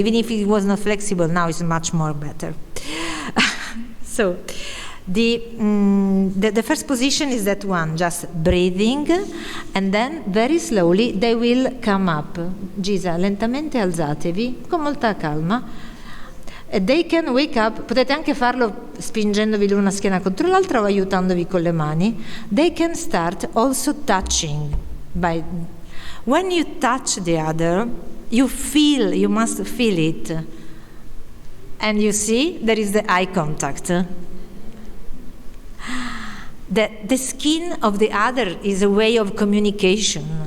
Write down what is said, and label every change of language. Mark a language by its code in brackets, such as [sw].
[en] Even if he was not flexible, now it's much more better. So the first position is that one, just breathing, and then very slowly they will come up. [it] Gisa, lentamente alzatevi, con molta calma. [en] They can wake up, [it] potete anche farlo spingendovi l'una schiena contro l'altra o aiutandovi con le mani. [en] They can start also touching. When you touch the other, you must feel it. And you see, there is the eye contact. The skin of the other is a way of communication.